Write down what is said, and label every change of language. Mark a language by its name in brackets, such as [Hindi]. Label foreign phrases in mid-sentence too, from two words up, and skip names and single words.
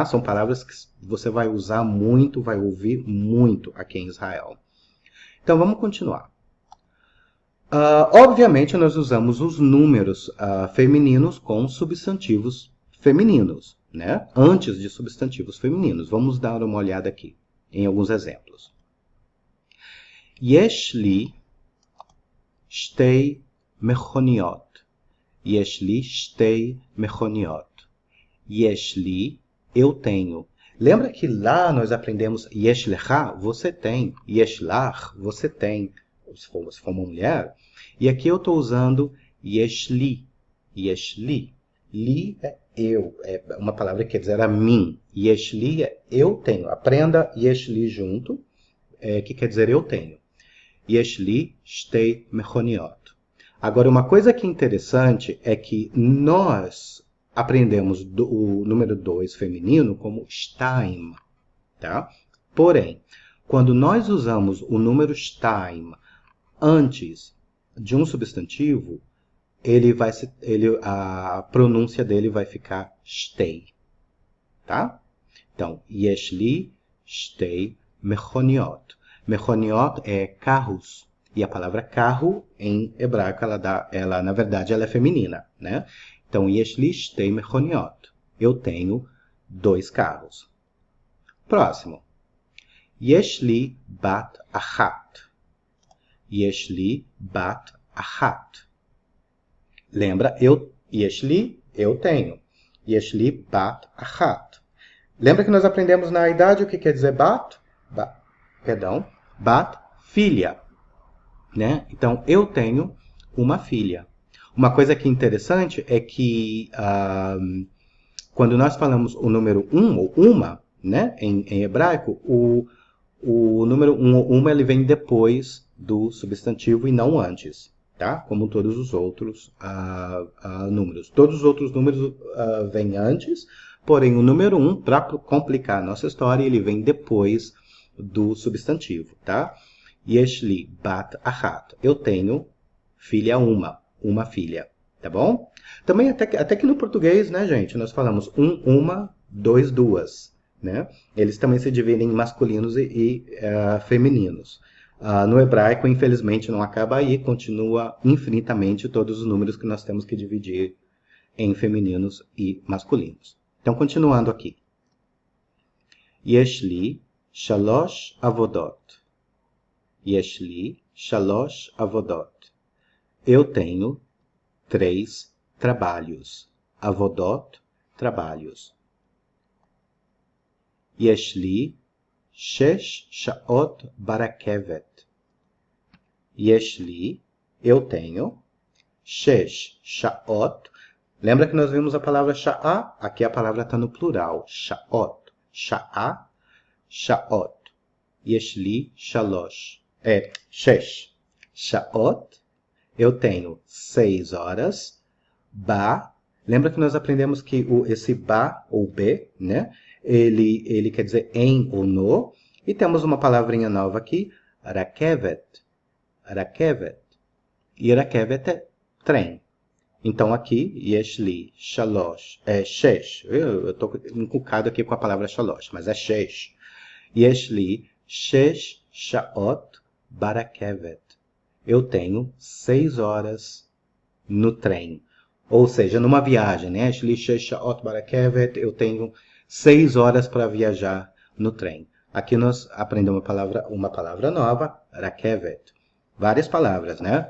[Portuguese] São palavras que você vai usar muito, vai ouvir muito aqui em Israel. Então, vamos continuar. Obviamente, nós usamos os números femininos com substantivos femininos, né? Antes de substantivos femininos. Vamos dar uma olhada aqui em alguns exemplos. [Hebrew] יש לי שתי מכוניות. יש לי שתי מכוניות. יש לי, [Portuguese] eu tenho. Lembra que lá nós aprendemos [Hebrew] יש לך, [Portuguese] você tem. [Hebrew] יש לך, [Portuguese] você tem. Se for uma mulher. E aqui eu estou usando [Hebrew] יש לי. יש לי. [Portuguese] Li é eu. É uma palavra que quer dizer a mim. [Hebrew] יש לי [Portuguese] é eu tenho. Aprenda [Hebrew] יש לי [Portuguese] junto, que quer dizer eu tenho. [Hebrew] יש לי שתי מכוניות. [Portuguese] Agora, uma coisa que é interessante é que nós aprendemos o número 2 feminino como shtaim, tá? Porém, quando nós usamos o número shtaim antes de um substantivo, a pronúncia dele vai ficar shtei, tá? Então, [Hebrew] יש לי שתי מכוניות. [Portuguese] Mechoniot é carros. E a palavra carro, em hebraico, na verdade, ela é feminina, né? Então, [Hebrew] יש לי שתי מכוניות. [Portuguese] Eu tenho 2 carros. Próximo. [Hebrew] יש לי בת אחת. יש לי בת אחת. [Portuguese] Lembra? [Hebrew] יש לי, [Portuguese] eu tenho. [Hebrew] יש לי בת אחת. [Portuguese] Lembra que nós aprendemos na idade o que quer dizer bat? Bat, filha. Né? Então, eu tenho uma filha. Uma coisa que é interessante é que quando nós falamos o número ou uma, né, em hebraico, o número ou uma ele vem depois do substantivo e não antes, tá? Como todos os outros números. Todos os outros números vêm antes, porém o número 1, para complicar a nossa história, ele vem depois do substantivo, tá? [Hebrew] יש לי בת אחת. [Portuguese] Eu tenho filha uma filha, tá bom? Também até que no português, né, gente, nós falamos uma, dois, duas, né? Eles também se dividem em masculinos e femininos. No hebraico, infelizmente, não acaba aí, continua infinitamente todos os números que nós temos que dividir em femininos e masculinos. Então, continuando aqui. [Hebrew] יש לי שלוש עבודות. יש לי שלוש עבודות. [Portuguese] Eu tenho 3 trabalhos. Avodot, trabalhos. [Hebrew] יש לי שש שעות ברכבת. יש לי, [Portuguese] eu tenho. [Hebrew] שש שעות. [Portuguese] Lembra que nós vimos a palavra sha'a? Aqui a palavra está no plural. [Hebrew] שעות. שעה, שעות. יש לי שלוש. שש שעות. [Portuguese] Eu tenho 6 horas. Ba. Lembra que nós aprendemos que esse ba ou be, né? Ele quer dizer em ou no. E temos uma palavrinha nova aqui. Rakevet. Rakevet. E rakevet é trem. Então aqui, [Hebrew] יש לי שלוש. שש. [Portuguese] Eu estou encucado aqui com a palavra shalosh, mas é shesh. [Hebrew] יש לי שש שעות ברכבת. [Portuguese] Eu tenho 6 horas no trem. Ou seja, numa viagem, né? [Hebrew] יש לי שש שעות ברכבת. [Portuguese] Eu tenho 6 horas para viajar no trem. Aqui nós aprendemos uma palavra nova, rakevet. Várias palavras, né?